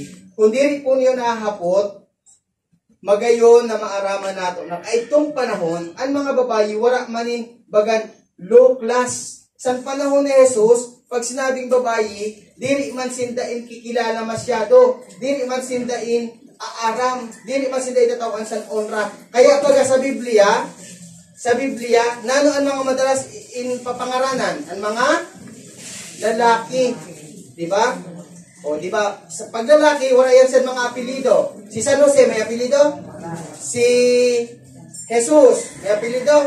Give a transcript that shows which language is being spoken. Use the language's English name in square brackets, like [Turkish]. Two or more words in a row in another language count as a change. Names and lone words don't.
[Bikol] Kung diri po niyo nahapot, magayon na maaraman nato na itong panahon, ang mga babayi, wala manin bagan [English] low class. [Bikol] Sa panahon ni Jesus, pag sinabing babayi, diri man sindain kikilala masyado, diri man sindain aaram, diri man sindain tatawan sa honra. Kaya pag sa Biblia, nano ang mga madalas papangaranan? Ang mga lalaki. Diba? [Filipino] Di ba? [Bikol] Sa paglalaki, wala yan sa mga apelido. Si San Jose, may apelido? Si Jesus, may apelido?